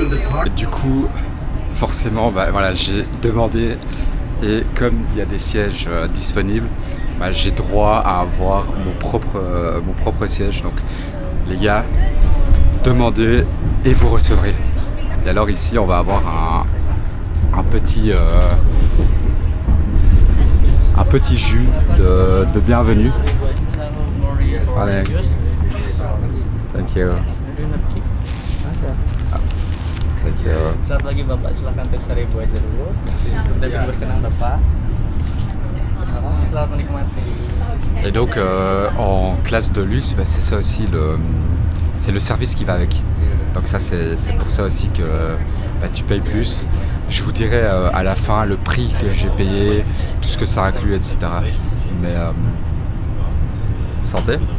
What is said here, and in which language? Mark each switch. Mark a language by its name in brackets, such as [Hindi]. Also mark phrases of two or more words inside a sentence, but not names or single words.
[French] Et du coup, forcément, voilà, j'ai demandé et comme il y a des sièges disponibles, j'ai droit à avoir mon propre siège. Donc, les gars, demandez et vous recevrez. Et alors ici, on va avoir un petit jus de bienvenue. Allez. [English] Thank you. Thank you. [Indonesian] Saat lagi Bapak silakan tip 1000 aja dulu. Sudah berkenan Bapak. Selamat menikmati. [French] Et donc en classe de luxe, c'est ça aussi c'est le service qui va avec. Donc ça c'est pour ça aussi que tu payes plus. Je vous dirai à la fin le prix que j'ai payé, tout ce que ça inclut, etc. Mais santé.